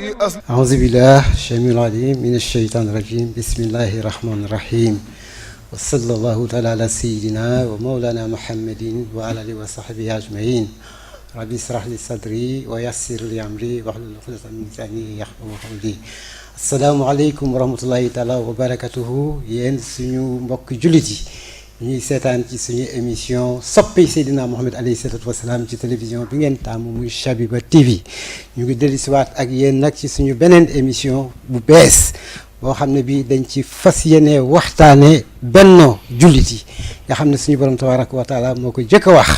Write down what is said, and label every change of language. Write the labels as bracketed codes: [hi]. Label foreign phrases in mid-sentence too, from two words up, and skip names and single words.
[ar] أعوذ بالله السميع العليم من الشيطان الرجيم بسم الله الرحمن الرحيم وصلى الله تعالى على سيدنا ومولانا محمد وعلى آله وصحبه أجمعين ربي اشرح لي صدري ويسر لي أمري واحلل عقدة من لساني يفقهوا قولي السلام عليكم ورحمة الله تعالى وبركاته [wo] yéen suñu mbokk jullit yi ñuy seetaan ci suñu émission soppi Seydina Mohamed [ar] عليه الصلاة والسلام [wo] ci télévision bi ngeen taamu muy Chabiba TV ñu ngi dellusiwaat ak yéen nag ci suñu beneen émission bu bees boo xam ne bii dañ ci fas yéene waxtaane bennoo jullit yi nga xam ne suñu borom [ar] تبارك وتعالى [wo] moo ko jëkk a